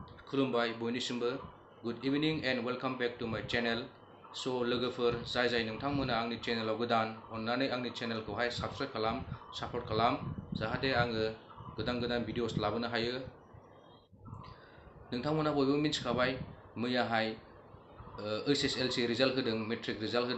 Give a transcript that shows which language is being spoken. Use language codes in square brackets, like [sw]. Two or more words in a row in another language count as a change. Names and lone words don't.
[brx] खुलुमबाय बयनिसिमबो [en] Good evening and welcome back to my channel. [brx] सो लोगोफोर जाय नोंथांमोना आंनि चैनलाव गोदान अन्नानै आंनि चैनलखौहाय साबस्क्राइब खालाम सापर्ट खालाम जाहाथे आङो गोदान भिडिअस लाबोनो हायो। नोंथांमोना बयबो मिथिखाबाय मैयाहाय [en] HSLC result [brx] होदों, [en] matric result [brx] होदों।